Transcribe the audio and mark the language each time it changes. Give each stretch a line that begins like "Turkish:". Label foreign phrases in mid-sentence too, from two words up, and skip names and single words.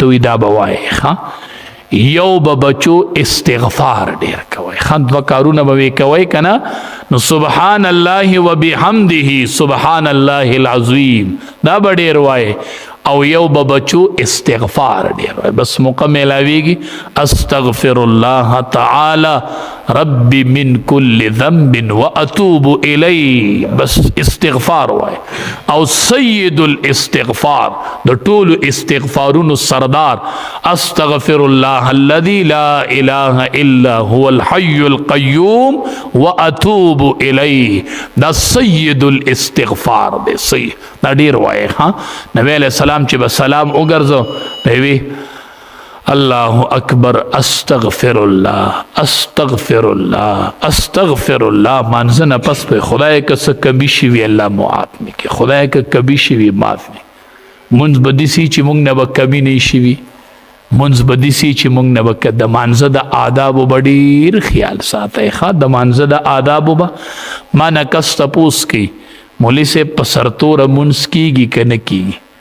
Pashto: وی دا به وایي ښه یو به بچو استغفار ډېر کوئ ښه دوه کارونه به وی کوئ که نه نو سبحان
Arabic: الله وبحمده سبحان الله العظیم
Pashto: دا به ډېر وایي او یو به بچو استغفار ډېر وایي بس موقع میلاویږي
Arabic: استغفر الله تعالی ربی من کل ذنب واتوب الی
Pashto: بس استغفار وای او سید الاستغفار د ټولو استغفارونو سردار
Arabic: استغفر الله الذي لا اله الا هو الحي القيوم واتوب الیه
Pashto: دا سید الاستغفار دی صحیح دا ډیر وای ها نبی علیہ السلام چې به سلام وګرځو وی
Arabic: الله اکبر استغفر الله استغفر الله استغفر الله
Pashto: مانځه نه پس په خدای که څه کمی شي وي الله معاف میکړي خدای که کمی شي وي معاف میکړي مونځ به داسې چې مونږ نه به کمی نه شي وي مونځ به داسې چې مونږ نه به د مانځه د آدابو به ډېر خیال ساتئ ښه د مانځه د آدابو به ما نه کس تپوس کوي مولوي صاحب په سرتوره مونځ کیږي که نه کیږي